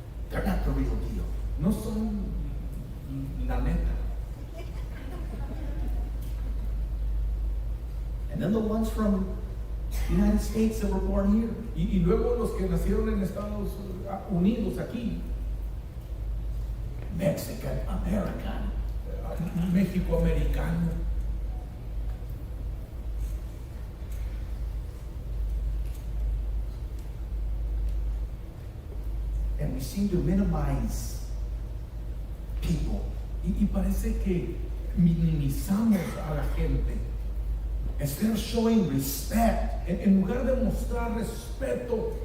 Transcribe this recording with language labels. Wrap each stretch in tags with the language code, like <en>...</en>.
<en>They're not the real deal.</en> <es>No son la neta.</es> <en>And then the ones from the United States that were born here.</en> <es>Y luego los que nacieron en Estados Unidos, aquí.</es> <en>Mexican American.</en> <es>México americano.</es> <en>And we seem to minimize people.</en> <es>Y parece que minimizamos a la gente.</es> <en>Instead of showing respect</en> <es>En lugar de mostrar respeto</es>